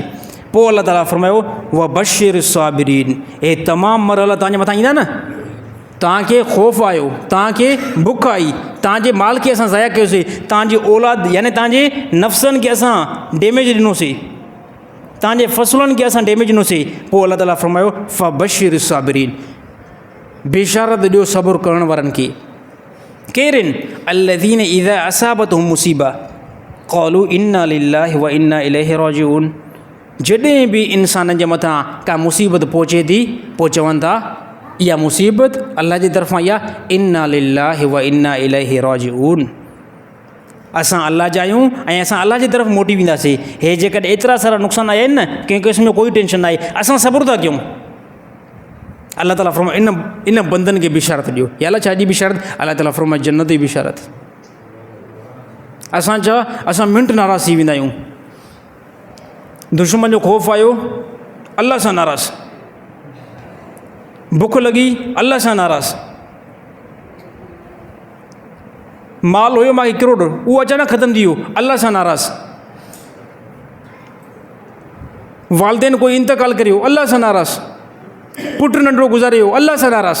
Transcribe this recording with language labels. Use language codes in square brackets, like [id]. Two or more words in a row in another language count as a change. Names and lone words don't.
[sd] पोइ अल्लाह ताला फरमायो [ar] وبشر الصابرين, [sd] हे तमामु मरहला तव्हांजे मथां ईंदा न, तव्हांखे ख़ौफ़ आयो, तव्हांखे बुख आई, तव्हांजे माल खे असां ज़ाया कयोसीं, तव्हांजी औलाद यानी तव्हांजे नफ़्सनि खे असां डैमेज ॾिनोसीं, तव्हांजे फ़सुलनि खे असां डैमेज ॾिनोसीं। पोइ अल्लाह ताला फरमायो [ar] فبشر الصابرين, [sd] बेशारत ॾियो सब्र करण वारनि खे। केरु आहिनि? [ar] الذين إذا أصابتهم مصيبة قالوا إنا لله وإنا إليه راجعون, [sd] जॾहिं बि इंसाननि जे मथां का मुसीबत पहुचे थी पोइ चवनि था इहा मुसीबत अल्लाह जी तरफ़ां इहा, [ar] إنا لله وإنا إليه راجعون, [sd] असां अल्लाह जा आहियूं ऐं असां अल्लाह जी तरफ़ मोटी वेंदासीं। हे जेकॾहिं एतिरा सारा नुक़सान आया आहिनि न, कंहिं क़िस्म जो कोई टेंशन न आहे, असां सब्र था कयूं। अल्लाह ताला फरमाए इन बंदनि खे बिशारत ॾियो। या अल्लाह छा जी बिशारत? अल्लाह ताला फरमाए जन्नत जी बिशारत। असां मिंट नाराज़ थी वेंदा आहियूं, दुश्मन जो ख़ौफ़ आयो अल्लाह सां नाराज़, बुख लॻी अल्लाह सां नाराज़, माल हुयो मूंखे किरोड़ उहो अचानक ख़तमु थी वियो अल्लाह सां नाराज़, वालदेन कोई इंतकाल करियो अल्लाह सां नाराज़, पुटु नंढड़ो गुज़ारे वियो अल्लाह सां नाराज़।